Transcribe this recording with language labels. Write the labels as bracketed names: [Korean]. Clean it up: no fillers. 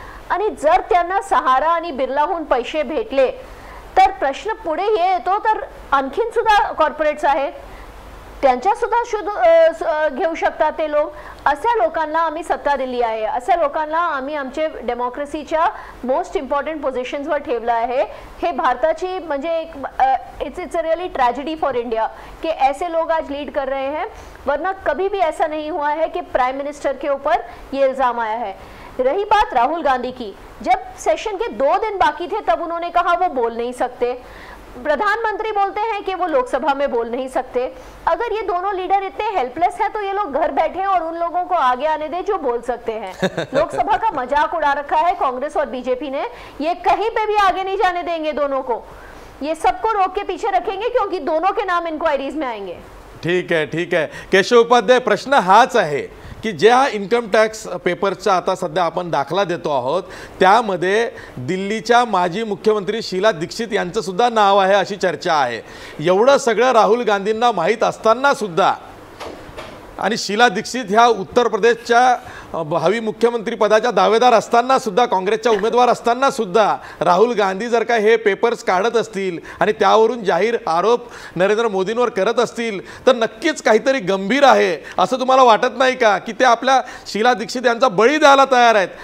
[Marathi] आणि जर त्यांना सहारा आणि बिर्लाहून पैसे भेटले तर प्रश्न पुढे हे येतो, तर आणखीन सुद्धा कॉर्पोरेट्स आहेत, त्यांच्या सुद्धा शोध घेऊ शकतात ते लोक. अशा लोकांना आम्ही सत्ता दिली आहे, अशा लोकांना आम्ही आमचे डेमोक्रेसीच्या मोस्ट इम्पॉर्टंट पोझिशन्सवर ठेवलं आहे. हे भारताची म्हणजे एक [English] it's a really tragedy for India [Hindi] कि ऐसे लोग आज लीड कर रहे हैं, वरना कभी भी ऐसा नहीं हुआ है कि प्राइम मिनिस्टर के ऊपर ये इल्ज़ाम आया है. रही बात राहुल गांधी की, जब सेशन के 2 दिन बाकी थे तब उन्होंने कहा वो बोल नहीं सकते. प्रधानमंत्री बोलते हैं कि वो लोकसभा में बोल नहीं सकते. अगर ये दोनों लीडर इतने हेल्पलेस हैं तो ये लोग घर बैठे और उन लोगों को आगे आने दे जो बोल सकते हैं. लोकसभा का मजाक उड़ा रखा है कांग्रेस और बीजेपी ने. ये कहीं पे भी आगे नहीं जाने देंगे दोनों को. ये सबको रोक के पीछे रखेंगे क्योंकि दोनों के नाम इंक्वायरीज में आएंगे. [Marathi] ठीक आहे. केशव उपाध्याय, प्रश्न हाच आहे की ज्या इन्कम टॅक्स पेपरचा आता सध्या आपण दाखला देतो आहोत त्यामध्ये दिल्लीच्या माजी मुख्यमंत्री शीला दीक्षित यांचं सुद्धा नाव आहे अशी चर्चा आहे. एवढं सगळं राहुल गांधींना माहीत असताना सुद्धा आणि शीला दीक्षित ह्या उत्तर प्रदेशच्या भावी मुख्यमंत्री पदाच्या दावेदार असताना सुद्धा, काँग्रेसच्या उमेदवार असताना सुद्धा राहुल गांधी जर का हे पेपर्स काढत असतील आणि त्यावरून जाहीर आरोप नरेंद्र मोदींवर करत असतील तर नक्कीच काहीतरी गंभीर आहे असं तुम्हाला वाटत नाही का की ते आपल्या शीला दीक्षित यांचा बळी द्यायला तयार आहेत?